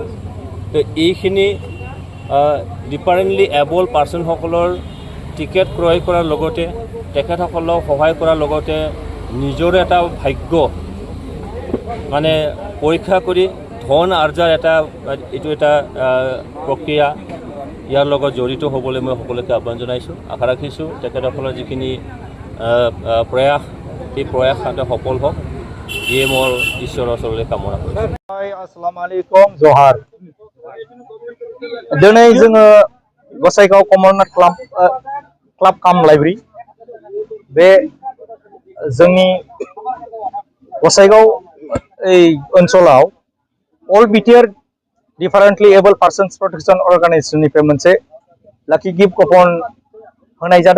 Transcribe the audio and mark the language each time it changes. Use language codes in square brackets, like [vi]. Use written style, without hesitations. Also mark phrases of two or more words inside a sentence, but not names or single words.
[as] তো এইখিনি [en] differently abled persons [as] টিকেট ক্ৰয় কৰাৰ লগতে তেখেতসকলক সহায় কৰাৰ লগতে নিজৰ এটা ভাগ্য মানে পৰীক্ষা কৰি ধন আৰ্জাৰ এইটো এটা প্ৰক্ৰিয়া, ইয়াৰ লগত জড়িত হ'বলৈ মই সকলোকে আহ্বান জনাইছোঁ। আশা ৰাখিছোঁ তেখেতসকলৰ যিখিনি প্ৰয়াস, সেই প্ৰয়াস সাথে সফল হওক, ইয়ে মোৰ ঈশ্বৰৰ ওচৰলৈ কামনা কৰিছোঁ। [ar] السلام عليكم, জহার। [brx] दिनै जोङो गसाइगाव कमलनाथ क्लाब काम लाइब्रेरी बे जोंनि गसाइगाव ओनसोलाव अल बिटिआर डिफारेन्टलि एबल्ड पार्सन्स प्रोटेक्शन अर्गानाइजेशननिफ्राय मोनसे [en] lucky gift coupon [brx] होनाय जादों।